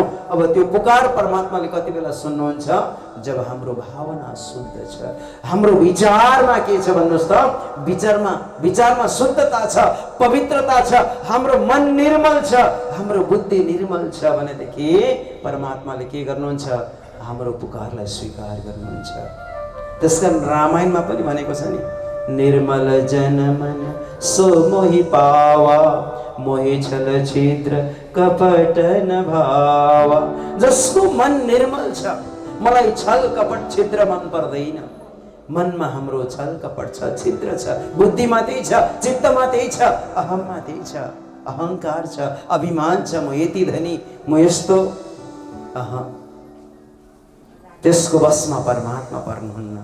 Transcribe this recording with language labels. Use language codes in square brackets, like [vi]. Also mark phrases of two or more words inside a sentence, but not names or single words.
[ne] अब त्यो पुकार परमात्माले कति बेला सुन्नुहुन्छ, जब हाम्रो भावना शुद्ध छ, हाम्रो विचारमा के छ भन्नुहोस् त, विचारमा शुद्धता छ, पवित्रता छ, हाम्रो मन निर्मल छ, हाम्रो बुद्धि निर्मल छ भनेदेखि परमात्माले के गर्नुहुन्छ, हाम्रो पुकारलाई स्वीकार गर्नुहुन्छ। त्यसकारण रामायणमा पनि भनेको छ नि, [awa] निर्मल जन मन सो मोहि पावा, मोहि छल छिद्र कपट न भावा। [ne] जसको मन निर्मल छ, मलाई छल कपट छिद्र मन पर्दैन। मनमा हाम्रो छल कपट छ, छिद्र छ, बुद्धिमा त्यही छ, चित्तमा त्यही छ, अहममा त्यही छ, अहंकार छ, अभिमान छ, म यति धनी, म यस्तो। त्यसको वशमा परमात्मा पर्नुहुन्न।